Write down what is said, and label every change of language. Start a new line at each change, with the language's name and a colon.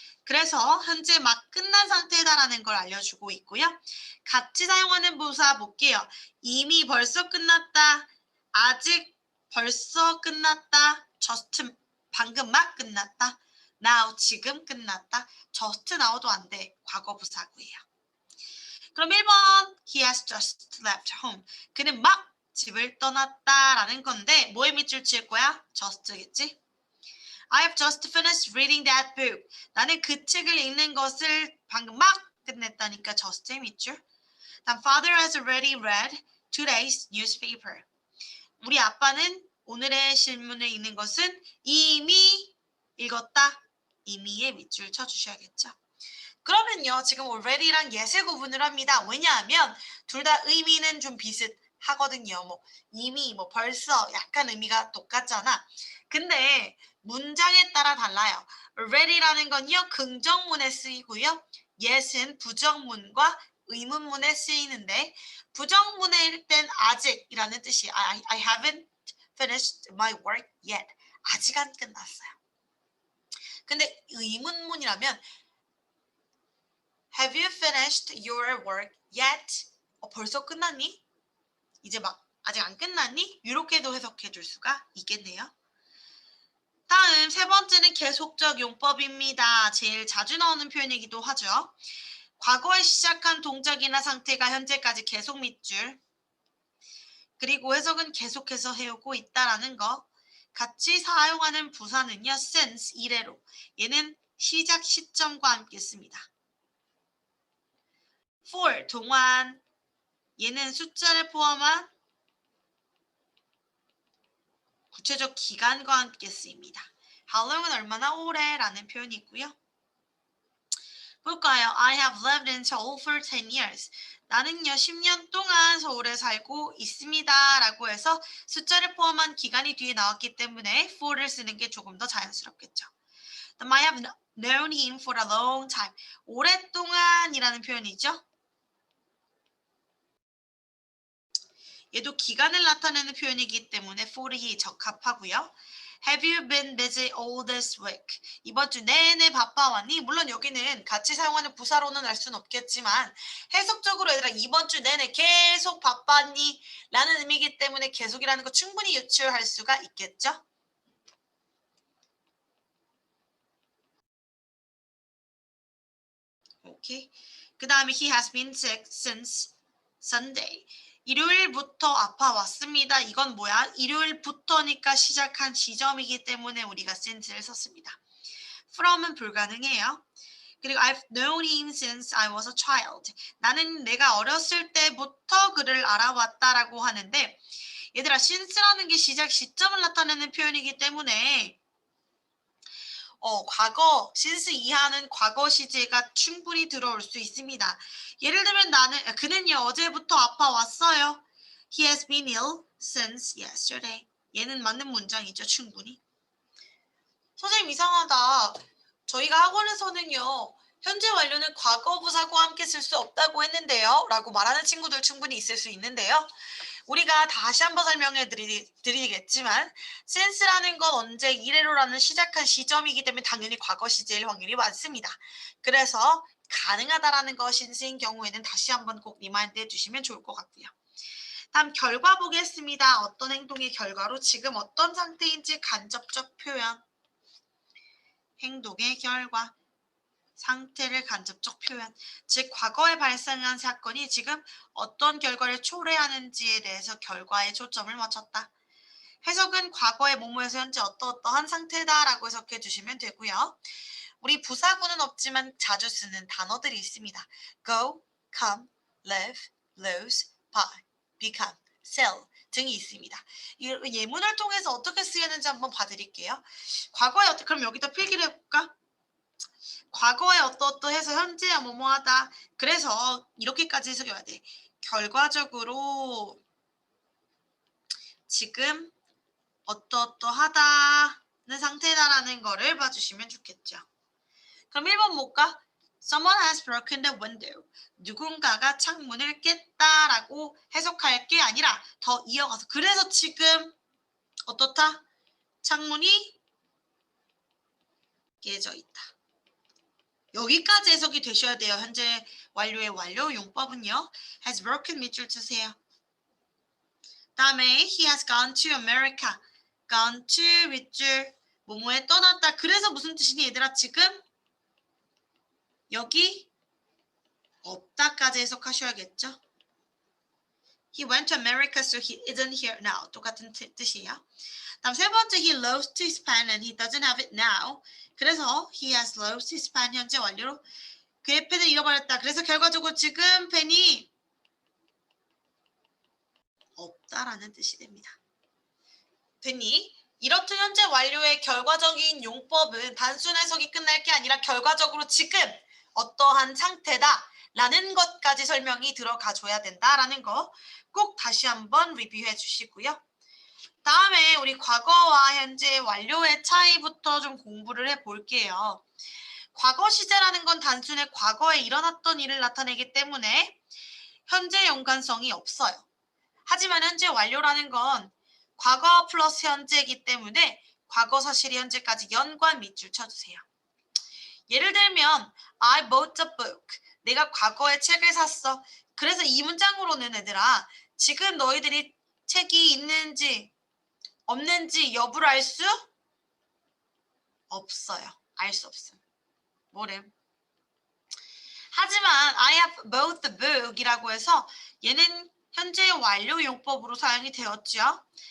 Korean: 그래서 현재 막 끝난 상태다라는 걸 알려주고 있고요. 같이 사용하는 부사 볼게요. 이미 벌써 끝났다. 아직 벌써 끝났다. just 방금 막 끝났다. now 지금 끝났다. just now도 안 돼. 과거 부사구예요. 그럼 1번
English: he has just left home.
Korean: 그는 막 집을 떠났다라는 건데 뭐에 밑줄 칠 거야? just겠지?
English: I have just finished reading that book.
Korean: 나는 그 책을 읽는 것을 방금 막 끝냈다니까 just의 밑줄. 다음
English: father has already read today's newspaper.
Korean: 우리 아빠는 오늘의 신문을 읽는 것은 이미 읽었다. 이미의 밑줄 쳐주셔야겠죠. 그러면요. 지금 already랑 yes의 구분을 합니다. 왜냐하면 둘 다 의미는 좀 비슷하거든요. 뭐 이미, 뭐 벌써 약간 의미가 똑같잖아. 근데 문장에 따라 달라요. already라는 건요. 긍정문에 쓰이고요. yes은 부정문과 의문문에 쓰이는데 부정문일 땐 아직이라는 뜻이
English: I haven't finished my work yet.
Korean: 아직 안 끝났어요. 근데 의문문이라면
English: Have you finished your work yet?
Korean: 벌써 끝났니? 이제 막 아직 안 끝났니? 이렇게도 해석해 줄 수가 있겠네요. 다음 세 번째는 계속적 용법입니다. 제일 자주 나오는 표현이기도 하죠. 과거에 시작한 동작이나 상태가 현재까지 계속 밑줄. 그리고 해석은 계속해서 해오고 있다라는 거. 같이 사용하는 부사는요. since 이래로. 얘는 시작 시점과 함께 씁니다. for 동안 얘는 숫자를 포함한 구체적 기간과 함께 쓰입니다. How long은 얼마나 오래라는 표현이 있고요. 볼까요?
English: I have lived in Seoul for 10 years.
Korean: 나는요 10년 동안 서울에 살고 있습니다 라고 해서 숫자를 포함한 기간이 뒤에 나왔기 때문에 for를 쓰는 게 조금 더 자연스럽겠죠.
English: I have known him for a long time.
Korean: 오랫동안이라는 표현이죠. 얘도 기간을 나타내는 표현이기 때문에 for이 적합하고요.
English: Have you been busy all this week?
Korean: 이번 주 내내 바빠왔니? 물론 여기는 같이 사용하는 부사로는 알 수는 없겠지만 해석적으로 얘들아 이번 주 내내 계속 바빴니? 라는 의미이기 때문에 계속이라는 거 충분히 유추할 수가 있겠죠? 오케이. 그 다음에
English: he has been sick since Sunday.
Korean: 일요일부터 아파왔습니다. 이건 뭐야? 일요일부터니까 시작한 시점이기 때문에 우리가 since를 썼습니다. from은 불가능해요. 그리고
English: I've known him since I was a child.
Korean: 나는 내가 어렸을 때부터 그를 알아왔다라고 하는데 얘들아 since라는 게 시작 시점을 나타내는 표현이기 때문에 과거, since 이하는 과거 시제가 충분히 들어올 수 있습니다. 예를 들면 그는요 어제부터 아파왔어요.
English: He has been ill since yesterday.
Korean: 얘는 맞는 문장이죠, 충분히. 선생님 이상하다. 저희가 학원에서는요 현재 완료는 과거 부사과 함께 쓸 수 없다고 했는데요 라고 말하는 친구들 충분히 있을 수 있는데요. 우리가 다시 한번 설명해 드리겠지만 since라는 건 언제 이래로라는 시작한 시점이기 때문에 당연히 과거 시제일 확률이 많습니다. 그래서 가능하다라는 거 since인 경우에는 다시 한번 꼭 리마인드 해주시면 좋을 것 같고요. 다음 결과 보겠습니다. 어떤 행동의 결과로 지금 어떤 상태인지 간접적 표현. 행동의 결과. 상태를 간접적 표현, 즉 과거에 발생한 사건이 지금 어떤 결과를 초래하는지에 대해서 결과에 초점을 맞췄다. 해석은 과거의 뭐뭐에서 현재 어떠한 상태다라고 해석해 주시면 되고요. 우리 부사구는 없지만 자주 쓰는 단어들이 있습니다.
English: go, come, live, lose, buy, become, sell
Korean: 등이 있습니다. 이 예문을 통해서 어떻게 쓰이는지 한번 봐드릴게요. 과거에 그럼 여기다 필기를 해볼까? 과거에 어떠어떠해서 현재야 뭐뭐하다. 그래서 이렇게까지 해석해야 돼. 결과적으로 지금 어떠어떠하다는 상태다라는 거를 봐주시면 좋겠죠. 그럼 1번 볼까?
English: Someone has broken the window.
Korean: 누군가가 창문을 깼다라고 해석할 게 아니라 더 이어가서 그래서 지금 어떻다? 창문이 깨져 있다. 여기까지 해석이 되셔야 돼요. 현재 완료의 완료 용법은요. has broken 밑줄 주세요. 다음에
English: he has gone to America.
Korean: gone to 밑줄 뭐뭐에 떠났다. 그래서 무슨 뜻이니 얘들아 지금 여기 없다까지 해석하셔야겠죠.
English: He went to America so he isn't here now.
Korean: 똑같은 뜻이에요. 다음 세 번째
English: he lost his pen and he doesn't have it now.
Korean: 그래서
English: he has lost his pen
Korean: 현재 완료로 그의 펜을 잃어버렸다. 그래서 결과적으로 지금 펜이 없다라는 뜻이 됩니다. 됐니? 이렇듯 현재 완료의 결과적인 용법은 단순 해석이 끝날 게 아니라 결과적으로 지금 어떠한 상태다 라는 것까지 설명이 들어가 줘야 된다라는 거 꼭 다시 한번 리뷰해 주시고요. 다음에 우리 과거와 현재 완료의 차이부터 좀 공부를 해볼게요. 과거 시제라는 건 단순히 과거에 일어났던 일을 나타내기 때문에 현재 연관성이 없어요. 하지만 현재 완료라는 건 과거 플러스 현재이기 때문에 과거 사실이 현재까지 연관 밑줄 쳐주세요. 예를 들면
English: I bought a book.
Korean: 내가 과거에 책을 샀어. 그래서 이 문장으로는 얘들아 지금 너희들이 책이 있는지 없는지 여부를 알 수 없어요. 알 수 없어요. 뭐래? 하지만
English: I have bought the book
Korean: 이라고 해서 얘는 현재 완료 용법으로 사용이 되었죠.